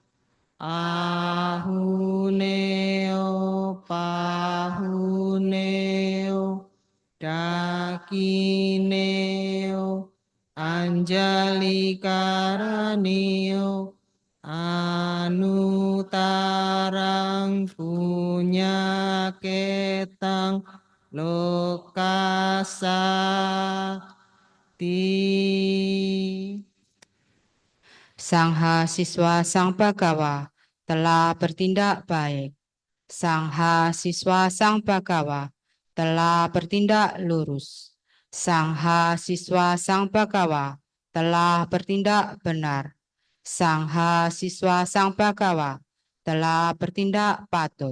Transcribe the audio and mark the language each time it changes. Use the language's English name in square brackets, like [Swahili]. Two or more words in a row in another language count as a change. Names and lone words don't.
[Pali] Ahuneo Pahuneo Dakineo Anjali Karaneo Anutarang punya ketang lokasa ti. [Indonesian] Sang Siswa Sang Bhagawa telah bertindak baik. Sang Siswa Sang Bhagawa telah bertindak lurus. Sang Siswa Sang Bhagawa telah bertindak benar. Sang Siswa Sang Bhagawa telah bertindak patut.